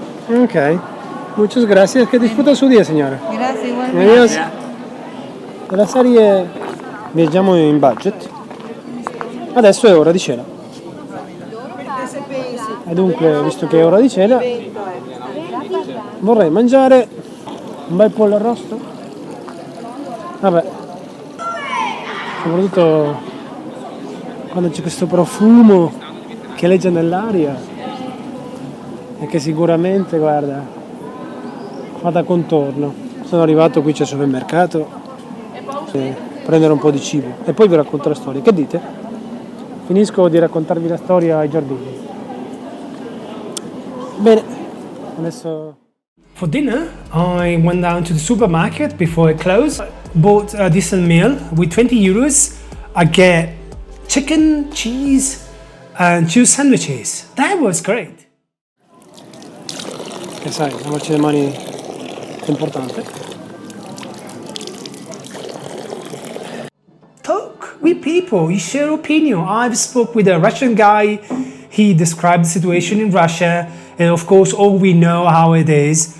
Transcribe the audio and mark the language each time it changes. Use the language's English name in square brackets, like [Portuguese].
[Spanish] Ok, muchas gracias, que disfruta su día, señora. Gracias, igualmente. Adios. [Italian] La serie viaggiamo in budget. Adesso è ora di cena. E dunque, visto che è ora di cena, vorrei mangiare un bel pollo arrosto. Vabbè, soprattutto quando c'è questo profumo che legge nell'aria e che sicuramente, guarda, fa da contorno. Sono arrivato, qui c'è il supermercato, prendere un po' di cibo e poi vi racconto la storia. Che dite? Finisco di raccontarvi la storia ai giardini. Bene, adesso... [English] For dinner, I went down to the supermarket before it closed, bought a decent meal. With 20 euros, I get chicken, cheese, and 2 sandwiches. That was great. [Italian] E sai, lavarci le mani è importante. [English] Talk with people, you share opinion. I've spoke with a Russian guy. He described the situation in Russia, and of course, all we know how it is.